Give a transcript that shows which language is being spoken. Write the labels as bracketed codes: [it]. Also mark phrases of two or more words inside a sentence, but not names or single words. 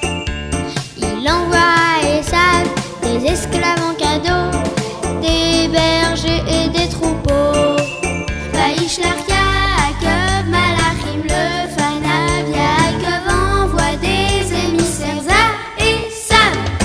[fr] Il envoie à Esav des esclaves en cadeau, des bergers et des troupeaux. [he] וישלח יעקב מלאכים לפניו, [fr] Yaakov envoie des émissaires à Esav.